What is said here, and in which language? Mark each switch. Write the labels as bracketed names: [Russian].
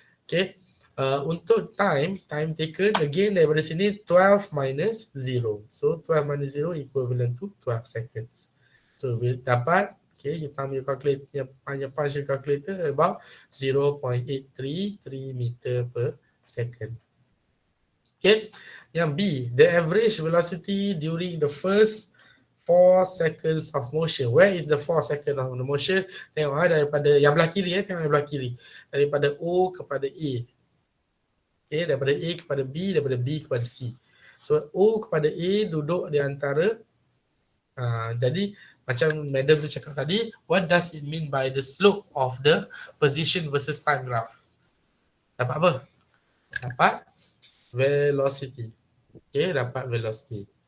[English] Okay, [Malay] untuk [English] time taken again [Malay] daripada sini [English] 12 minus 0. So 12 minus 0 equivalent to 12 seconds. So we dapat, okay, [Malay] kita ambil calculator, [English] hanya partial calculator about 0.833 meter per second. Okay, yang B, the average velocity during the first 4 seconds of motion. Where is the 4 seconds of the motion? [Malay] Tengok daripada yang belah kiri, tengok yang belah kiri. Daripada O kepada A. Okay, daripada A kepada B, daripada B kepada C. So O kepada A duduk di antara jadi Macam Madam tu cakap tadi, [English] what does it mean by the slope of the position versus time graph? [Malay] Dapat apa? Dapat velocity. Okay, dapat velocity.